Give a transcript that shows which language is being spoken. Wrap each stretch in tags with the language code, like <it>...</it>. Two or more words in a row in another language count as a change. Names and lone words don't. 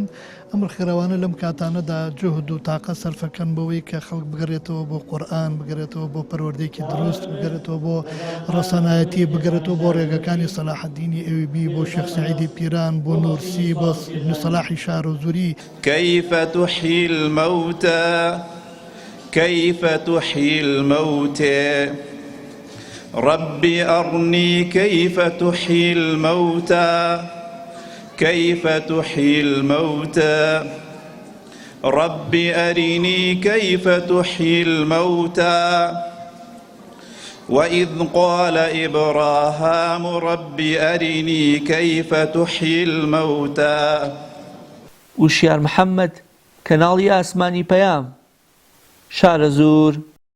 <ckb>ئەم ڕێکخراوانە لەم کاتانەدا جوهد و تاقە سەرفەکەن بەوەی کە خەڵک بگەڕێتەوە بۆ قورئان، بگەڕێتەوە بۆ پەروەردەیەکی دروست، بگەڕێتەوە بۆ ڕەسەنایەتی، بگەڕێتەوە بۆ ڕێگەکانی سەلاحەدینی ئەیوبی، بۆ شێخ سەعیدی پیران، بۆ نورسی، بۆ ابن سەلاحی شار و زوری.</ckb> <ar>كيف تحيي الموتى كيف تحيي الموتى ربي أرني كيف تحيي الموتى كيف تحيي الموتى ربي أرني كيف تحيي الموتى وإذ قال إبراهام ربي أرني كيف تحيي الموتى.</ar> <ckb>وشیار محەممەد، کەناڵی ئاسمانی پەیام، شارە زوور.</ckb>